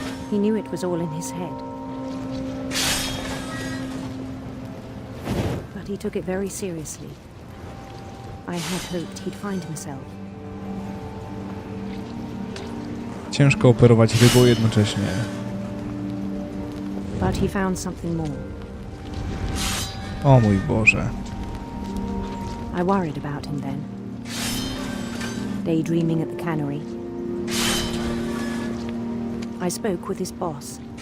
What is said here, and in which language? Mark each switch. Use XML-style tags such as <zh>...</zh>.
<en>He knew it was all in his head. But he took it very seriously. I had hoped he'd find himself.</en> <pl>Ciężko operować rybą jednocześnie.</pl> <en>But he found something more.</en> <pl>O mój Boże.</pl> <en>I worried about him then. Daydreaming at the cannery. I spoke with his boss.</en>